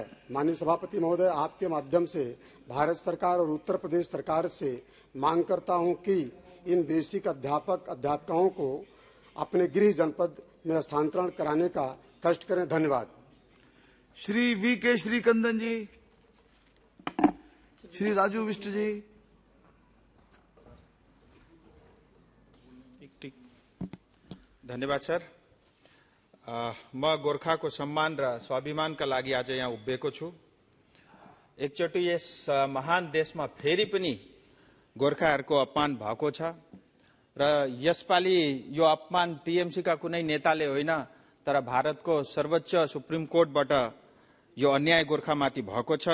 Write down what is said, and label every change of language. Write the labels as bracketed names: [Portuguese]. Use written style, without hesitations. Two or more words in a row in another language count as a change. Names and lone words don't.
[Hindi] माननीय सभापति महोदय, आपके माध्यम से भारत सरकार और उत्तर प्रदेश सरकार से मांग करता हूं कि इन बेसिक अध्यापक अध्यापिकाओं को अपने गृह जनपद में स्थानांतरण कराने का कष्ट करें। धन्यवाद। श्री वी.के. श्रीकंदन जी, श्री राजू विष्ट जी। धन्यवाद सर। [Nepali] म गोर्खाको सम्मान र स्वाभिमानका लागि आज यहाँ उभिएको छु। एकचोटि यस महान देशमा फेरि पनि गोर्खाहरूको अपमान भएको छ र यसपालि यो अपमान टीएमसी का कुनै नेताले होइन तर भारतको सर्वोच्च सुप्रिम कोर्टबाट यो अन्याय गोर्खामाथि भएको छ।